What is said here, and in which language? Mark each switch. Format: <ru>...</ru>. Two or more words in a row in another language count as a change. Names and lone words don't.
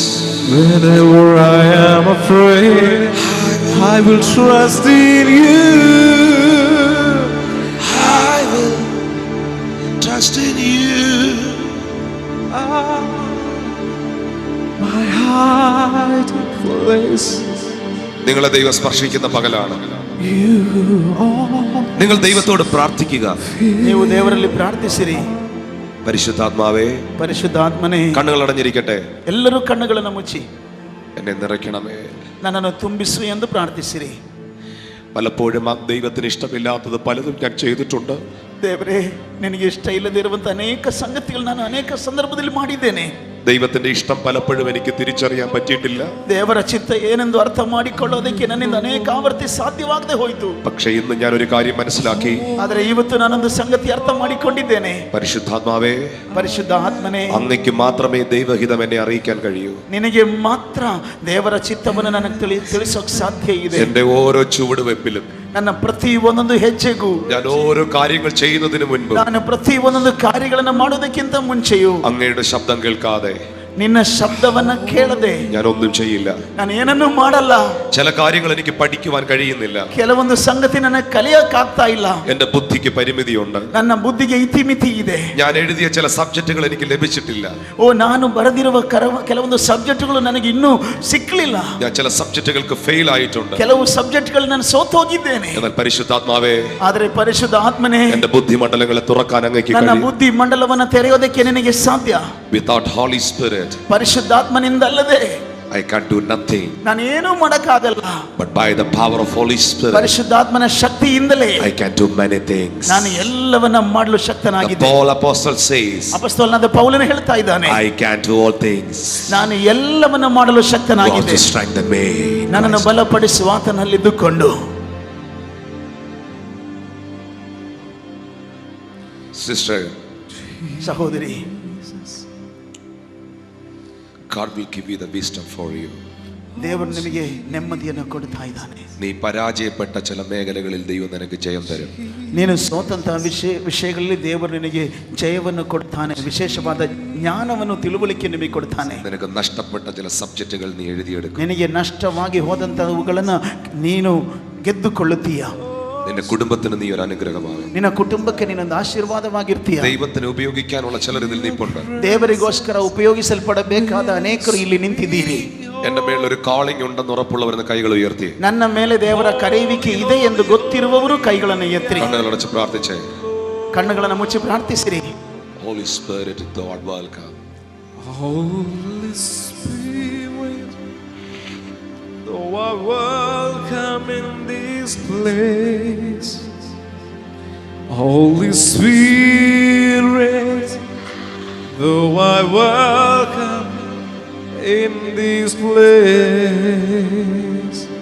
<en>Whenever I am afraid, I will trust in you. I will trust in you. My hiding place.</en> <ml>നിങ്ങളെ ദൈവം സ്പർശിക്കുന്ന പകലാണ്.</ml> <en>You are.</en> <ml>നിങ്ങൾ ദൈവത്തോട് പ്രാർത്ഥിക്കുക.</ml> <kn>ನೀವು ದೇವರಲ್ಲಿ ಪ್ರಾರ್ಥಿಸಿರಿ.</kn> <ml>പരിശുദ്ധാത്മാവേ,</ml> <kn>ಪರಿಶುದ್ಧಾತ್ಮನೇ,</kn> <ml>കണ്ണുകൾ അടഞ്ഞിരിക്കട്ടെ,</ml> <kn>ಎಲ್ಲರೂ ಕಣ್ಣುಗಳನ್ನು ಮುಚ್ಚಿ</kn> <ml>എന്നെ നിറയ്ക്കണമേ.</ml> <kn>ನನ್ನನ್ನು ತುಂಬಿಸು ಎಂದು ಪ್ರಾರ್ಥಿಸಿರಿ.</kn> <ml>പലപ്പോഴും ആ ദൈവത്തിന് ഇഷ്ടമില്ലാത്തത് പലതും ഞാൻ ചെയ്തിട്ടുണ്ട്.</ml> <kn>ದೇವರೇ, ನಿನಗೆ ಇಷ್ಟ ಇಲ್ಲದಿರುವಂತ ಅನೇಕ ಸಂಗತಿಗಳು ನಾನು ಅನೇಕ ಸಂದರ್ಭದಲ್ಲಿ ಮಾಡಿದ್ದೇನೆ.</kn> <ml>ദൈവത്തിന്റെ ഇഷ്ടം പലപ്പോഴും എനിക്ക് തിരിച്ചറിയാൻ പറ്റിയിട്ടില്ല.</ml> <kn>ದೇವರ ಚಿತ್ತ ಏನೆಂದು ಅರ್ಥ ಮಾಡಿಕೊಳ್ಳೋದಕ್ಕೆ ನನ್ನಿಂದ ಅನೇಕ ಆವರ್ತಿ ಸಾಧ್ಯವಾಗದೆ ಹೋಯಿತು.</kn> <ml>പക്ഷേ ഇന്ന് ഞാൻ ഒരു കാര്യം മനസ്സിലാക്കി.</ml> <kn>ಆದರೆ ಇವತ್ತು ನಾನೊಂದು ಸಂಗತಿ ಅರ್ಥ ಮಾಡಿಕೊಂಡಿದ್ದೇನೆ.</kn> <ml>പരിശുദ്ധാത്മാവേ,</ml> <kn>ಪರಿಶುದ್ಧ ಆತ್ಮನೇ,</kn> <ml>അങ്ങയ്ക്ക് മാത്രമേ ദൈവഹിതം എന്നെ അറിയിക്കാൻ കഴിയൂ.</ml> <kn>ನಿನಗೆ ಮಾತ್ರ ದೇವರ ಚಿತ್ತವನ್ನು ನನಗೆ ತಿಳಿಸೋಕೆ ಸಾಧ್ಯ ಇದೆ.</kn> <ml>എന്റെ ഓരോ ചുവടുവെപ്പിലും,</ml> <kn>ನನ್ನ ಪ್ರತಿ ಒಂದೊಂದು ಹೆಜ್ಜೆಗೂ,</kn> <ml>ഞാൻ ഓരോ കാര്യങ്ങൾ ചെയ്യുന്നതിന് മുൻപ്,</ml> <kn>ನಾನು ಪ್ರತಿ ಒಂದೊಂದು ಕಾರ್ಯಗಳನ್ನು ಮಾಡೋದಕ್ಕಿಂತ ಮುಂಚೆಯೂ</kn> <ml>അങ്ങയുടെ ശബ്ദം കേൾക്കാതെ,</ml> <kn>ನಿನ್ನ ಶಬ್ದವನ್ನ ಕೇಳದೆ</kn> <ml>ഞാൻ ഒന്നും ചെയ്യില്ല.</ml> <kn>ನಾನು ಏನನ್ನೂ ಮಾಡಲ್ಲ.</kn> <ml>ചില കാര്യങ്ങൾ എനിക്ക് പഠിക്കുവാൻ കഴിയുന്നില്ല.</ml> <kn>ಕೆಲವೊಂದು ಸಂಗತಿ ನನಗೆ ಕಲಿಯಕ್ಕಾಗ್ತಾ ಇಲ್ಲ.</kn> <ml>എന്റെ ബുദ്ധിക്ക് പരിമിതിയുണ്ട്.</ml> <kn>ನನ್ನ ಬುದ್ಧಿಗೆ ಇತಿಮಿತಿ ಇದೆ.</kn> <ml>ഞാൻ എഴുതിയ ചില സബ്ജക്റ്റുകൾ എനിക്ക് ലഭിച്ചിട്ടില്ല.</ml> <kn>ನಾನು ಬರೆದಿರುವ ಕೆಲವೊಂದು ಸಬ್ಜೆಕ್ಟ್ಗಳು ನನಗೆ ಇನ್ನೂ ಸಿಕ್ಕಲಿಲ್ಲ.</kn> <ml>ഞാൻ ചില സബ്ജക്റ്റുകൾക്ക് ഫെയിൽ ആയിട്ടുണ്ട്.</ml> <kn>ಕೆಲವು ಸಬ್ಜೆಕ್ಟ್ಗಳು ನಾನು ಸೋತೋಗಿದ್ದೇನೆ.</kn> <ml>എന്നാൽ പരിശുദ്ധാത്മാവേ,</ml> <kn>ಆದರೆ ಪರಿಶುದ್ಧ ಆತ್ಮನೇ,</kn> <ml>എന്റെ ബുദ്ധിമണ്ഡലങ്ങളെ തുറക്കാൻ അങ്ങേക്ക്</ml> <kn>ನನ್ನ</kn> <ml>കഴിയും.</ml> <kn>ಬುದ್ಧಿ ಮಂಡಲವನ್ನು ತೆರೆಯೋದಕ್ಕೆ ನಿನಗೆ ಸಾಧ್ಯ.</kn> <en>Without Holy Spirit,</en> <kn>ಪರಿಶುದ್ಧಾತ್ಮನಿಂದಲ್ಲದೆ</kn> <en>I can't do nothing.</en> <kn>ನಾನು ಏನೂ ಮಾಡಕ್ಕಾಗಲ್ಲ.</kn> <en>But by the power of Holy Spirit,</en> <kn>ಪರಿಶುದ್ಧಾತ್ಮನ ಶಕ್ತಿಯಿಂದಲೇ</kn> <en>I can do many things.</en> <kn>ನಾನು ಎಲ್ಲವನ್ನ ಮಾಡಲು</kn> <en>The</en> <kn>ಶಕ್ತನಾಗಿದ್ದೇನೆ.</kn> <en>Paul apostle says,</en> <kn>ಅಪೊಸ್ತಲನಾದ ಪೌಲನು ಹೇಳ್ತಾ ಇದ್ದಾನೆ,</kn> <en>I can do all things.</en> <kn>ನಾನು ಎಲ್ಲವನ್ನ ಮಾಡಲು</kn> <en>God to</en> <kn>ಶಕ್ತನಾಗಿದ್ದೇನೆ,</kn> <en>strengthen me.</en> <kn>ನನ್ನನ್ನು ಬಲಪಡಿಸುವ ಆತನಲ್ಲಿದ್ದುಕೊಂಡು.</kn> <en>Sister,</en> <kn>ಸಹೋದರಿ,</kn> <en>God will give you the wisdom for you.</en> <kn>ದೇವರು ನಿನಗೆ ನೆಮ್ಮದಿಯನ್ನು ಕೊಡ್ತಾ ಇದ್ದಾನೆ.</kn> <ml>നീ പരാജയപ്പെട്ട ചില മേഖലകളിൽ ദൈവം നിനക്ക് ജയം തരും.</ml> <kn>ನೀನು ಸೋತಂತಹ ವಿಷಯಗಳಲ್ಲಿ ದೇವರು ನಿನಗೆ ಜಯವನ್ನು ಕೊಡ್ತಾನೆ. ವಿಶೇಷವಾದ ಜ್ಞಾನವನ್ನು ತಿಳುವಳಿಕೆ ನಿಮಗೆ ಕೊಡ್ತಾನೆ.</kn> <ml>നിനക്ക് നഷ്ടപ്പെട്ട ചില സബ്ജക്റ്റുകൾ നീ എഴുതിയെടുക്കും.</ml> <kn>ನಿನಗೆ ನಷ್ಟವಾಗಿ ಹೋದಂತಹವುಗಳನ್ನು ನೀನು ಗೆದ್ದುಕೊಳ್ಳುತ್ತೀಯ.</kn> <ml>നിന്റെ കുടുംബത്തിന് നീ ഒരു അനുഗ്രഹമാകും.</ml> <kn>ನಿನ್ನ ಕುಟುಂಬಕ್ಕೆ ನೀನೊಂದು ಆಶೀರ್ವಾದವಾಗಿರ್ತೀಯ.</kn> <ml>ദൈവത്തിന് ഉപയോഗിക്കാനുള്ള ചിലർ ഇതിൽ നിൽപ്പുണ്ട്.</ml> <kn>ದೇವರಿಗೋಸ್ಕರ ಉಪಯೋಗಿಸಲ್ಪಡಬೇಕಾದ ಅನೇಕರು ಇಲ್ಲಿ ನಿಂತಿದ್ದೀರಿ.</kn> <ml>എന്റെ മേളിൽ ഒരു കാളിംഗ് ഉണ്ടെന്ന് ഉറപ്പുള്ളവരെന്ന് കൈകൾ ഉയർത്തി.</ml> <kn>ನನ್ನ ಮೇಲೆ ದೇವರ ಕರೆಯುವಿಕೆ ಇದೆ ಎಂದು ಗೊತ್ತಿರುವವರು ಕೈಗಳನ್ನು ಎತ್ತಿರಿ.</kn> <ml>കണ്ണുകളടച്ച് പ്രാർത്ഥിച്ചേ.</ml> <kn>ಕಣ್ಣುಗಳನ್ನು ಮುಚ್ಚಿ ಪ್ರಾರ್ಥಿಸಿರಿ.</kn> <en>Holy Spirit, God welcome. Holy Spirit, thou art welcome in this place. Holy Spirit, thou art welcome in this place.</en>